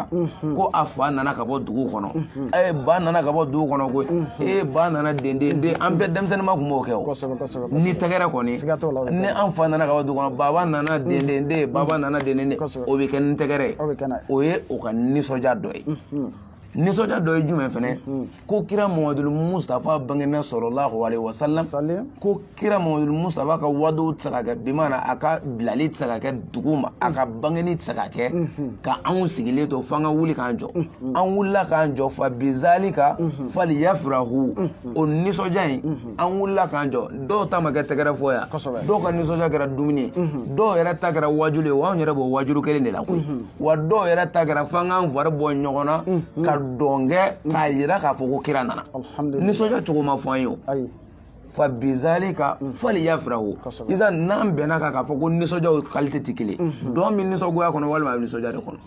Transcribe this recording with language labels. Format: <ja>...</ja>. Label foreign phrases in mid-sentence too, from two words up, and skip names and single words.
<bm>ko a fa nana ka bɔ dugu kɔnɔ ba nana ka bɔ dugu kɔnɔ koyi ba nana den an bɛɛ denmisɛnnin ma tun b'o kɛ o ni tɛgɛrɛ kɔni ni an fa nana ka bɔ dugu kɔnɔ baba nana den baba nana den o bɛ kɛ ni tɛgɛrɛ ye o ye o ka nisɔndiya dɔ ye nisɔndiya dɔ ye jumɛn fɛnɛ ko kira Muhamadu Mustafa bangena</bm> <ar>صلى الله عليه وسلم</ar> <bm>ko kira Muhamadu Mustafa ka wado tɛ se ka kɛ bi maana a ka bilali tɛ se ka kɛ dugu ma a ka bangeni tɛ se ka kɛ ka anw sigilen to f'an ka wuli k'an jɔ an wulila k'an jɔ</bm> <ar>فبذلك فليفرحوا</ar> <bm>o nisɔndiya in an wulila k'an jɔ dɔw ta ma kɛ tɛgɛrɛ fɔ ya dɔw ka nisɔndiya kɛra dumuni dɔw yɛrɛ ta kɛra wajulu ye wa anw yɛrɛ b'o wajulu kelen de la koyi wa dɔw yɛrɛ ta kɛra f'an k'an fari bɔ ɲɔgɔn na ka dɔnkɛ k'a yira k'a fɔ ko kira nana nisɔndiya cogo ma fɔ an ye o</bm> <ar>فبذلك فليفرحوا</ar> <bm>isa n'an bɛnna kan k'a fɔ ko nisɔndiyaw qualité tɛ kelen dɔn min nisɔngoya kɔnɔ walima a bɛ nisɔndiya de kɔnɔ</bm>